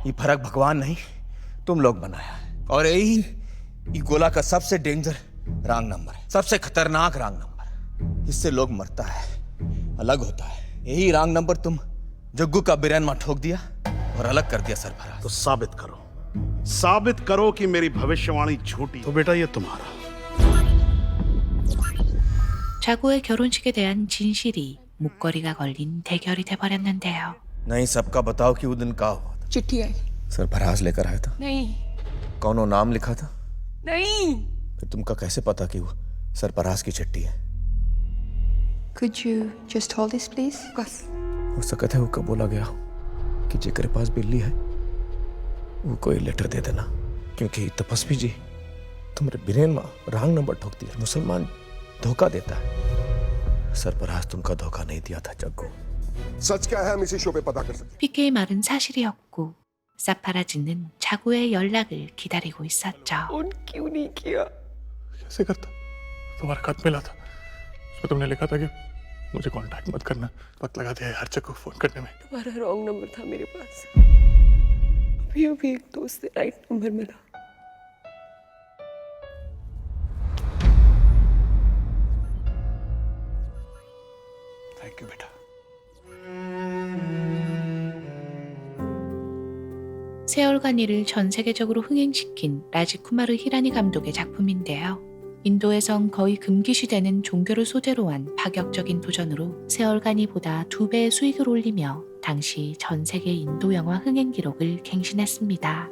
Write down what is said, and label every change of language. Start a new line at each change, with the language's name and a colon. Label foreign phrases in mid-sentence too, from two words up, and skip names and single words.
Hindi: ये फर्क भगवान नहीं तुम लोग बनाया है। और यही गोला का सबसे
English: danger wrong number
Hindi: है, सबसे खतरनाक
English: wrong number.
Hindi: इससे लोग मरता है, अलग होता है। यही
English: wrong number
Hindi: तुम जग्गू का बिरयान ठोक दिया और अलग कर दिया सरफराज। तो साबित करो कि मेरी भविष्यवाणी झूठी। तो बेटा ये तुम्हारा।
Korean: 자구의 결혼식에 대한 진실이 목걸이가 걸린 대결이 돼버렸는데요.
Hindi: नहीं सबका बताओ कि वो दिन का हुआ था। चिट्ठी आई। सरफराज लेकर आया था। नहीं कौनो नाम लिखा था? नहीं। फिर तुमका कैसे पता कि वो सरफराज की चिट्ठी है?
English: Could you just hold this please?
Hindi: बस। हो सकता है वो कब बोला गया हो कि जेकर पास बिल्ली है वो कोई लेटर दे देना, क्योंकि तपस्वी जी तुम्हारे बिरेन में
English: wrong number
Hindi: ठोक दिया। मुसलमान धोखा देता है, सरफराज तुमका धोखा नहीं दिया था जग्गू। सच क्या है हम इसी शो पे पता कर सकते हैं।
Korean: PK의 말은 사실이었고 사파라지는 자구의 연락을 기다리고 있었죠.
Hindi: क्यों नहीं किया? कैसे करता? तुम्हारा खत मिला था, उसमें तुमने लिखा था कि मुझे कांटेक्ट मत करना, वक्त लगा दिया हर जगह फोन करने में। तुम्हारा
English: wrong number
Hindi: था मेरे पास। अभी एक दोस्त से
English: right number
Hindi: मिला।
English: thank you
Hindi: बेटा।
Korean: 세월간 일을 전 세계적으로 흥행시킨 라지쿠마르 히라니 감독의 작품인데요. 인도에선 거의 금기시되는 종교를 소재로 한 파격적인 도전으로 세월간이보다 2배의 수익을 올리며 당시 전 세계 인도 영화 흥행 기록을 갱신했습니다.